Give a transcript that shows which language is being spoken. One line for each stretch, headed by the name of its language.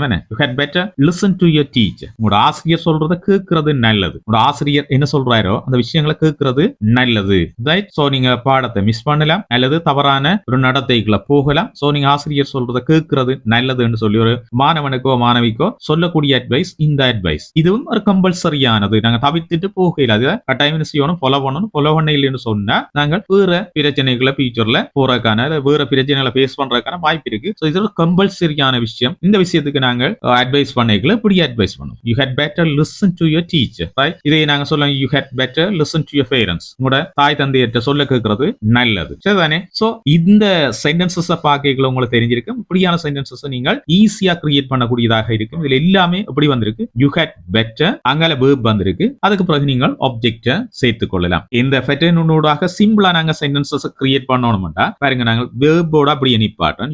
English: You had better listen to your teacher.
Tamil: உங்களோட ஆசிரியர் சொல்றத கேட்கிறது நல்லது. உங்களோட ஆசிரியர் என்ன சொல்றாரோ அந்த விஷயங்களை கேட்கிறது நல்லது. ரைட். சோ நீங்க பாடத்தை மிஸ் பண்ணலாம் அல்லது தவறான ஒரு நடத்தைகளை போகலாம். சோ நீங்க ஆசிரியர் சொல்றத கேட்கிறது நல்லதுன்னு சொல்லி ஒரு மாணவனுக்கோ மாணவிக்கோ சொல்லக்கூடிய அட்வைஸ் இந்த அட்வைஸ். இதுவும் ஒரு கம்பல்சரியானது. நாங்க தவிர்த்துட்டு போகல. அது கட்டாயம் செய்யணும், ஃபாலோ பண்ணணும். ஃபாலோ பண்ண இல்லைன்னு சொன்னா நாங்கள் வேற பிரச்சனைகளை ஃபியூச்சர்ல போறதுக்கான வேற பிரச்சனைகளை ஃபேஸ் பண்றதுக்கான வாய்ப்பு இருக்கு. சோ இது ஒரு கம்பல்சரியான விஷயம். இந்த விஷயத்துக்கு நாங்கள் அட்வைஸ் பண்ணிக்கல இப்படி அட்வைஸ் பண்ணும்.
English: You had better listen to your teacher. Right.
Tamil: இதை நாங்க சொல்லலாம்
English: you had better listen to your parents.
Tamil: உங்களோட தாய் தந்தையர்கிட்ட சொல்ல கேட்கிறது நல்லது. சரிதானே. சோ இந்த சென்டென்சஸ் பார்க்கல உங்களுக்கு தெரிஞ்சிருக்கும். இப்படியான சென்டென்சஸ் நீங்கள் ஈஸியா கிரியேட் பண்ணக்கூடியதாக இருக்கும். இதுல எல்லாமே எப்படி வந்திருக்கு, you had better அங்கால verb வந்திருக்கு. அதுக்கு பிறகு நீங்கள் ஆப்ஜெக்ட சேர்த்துக் கொள்ளலாம். இந்த பேட்டர்னோடாக சிம்பிளா நாங்க சென்டென்சஸ் கிரியேட் பண்ணணும்டா பாருங்க, நாங்கள் verb-ஓட அப்படியே நிப்பாட்டோம்.